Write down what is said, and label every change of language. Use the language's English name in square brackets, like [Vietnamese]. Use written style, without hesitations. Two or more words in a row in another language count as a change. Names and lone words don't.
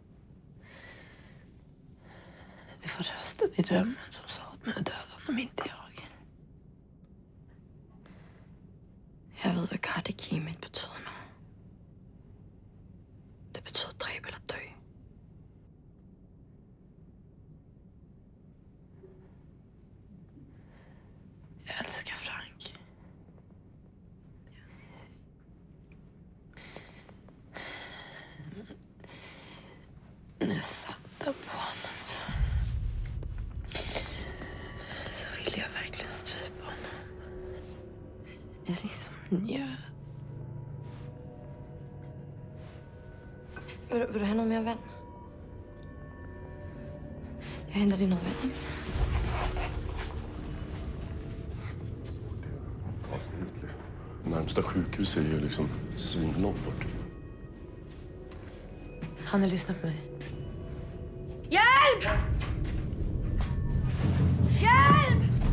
[Swedish] Det var rösten i drömmen som sa åt mig att döda honom, inte jag. [Danish] Jeg ved, hvad kardekimet betyder nu. Det betyder dræbe eller dø. [Swedish] Jag älskar Frank. När jag satt där på honom så ville jag verkligen strypa honom. Jag liksom njöt. [Danish] Vil du have noget mere vand? Jeg henter lige noget vand. [Swedish] Närmsta sjukhus är ju liksom svinlångt bort. Han har lyssnat på mig. [Danish] Hjælp! Hjælp!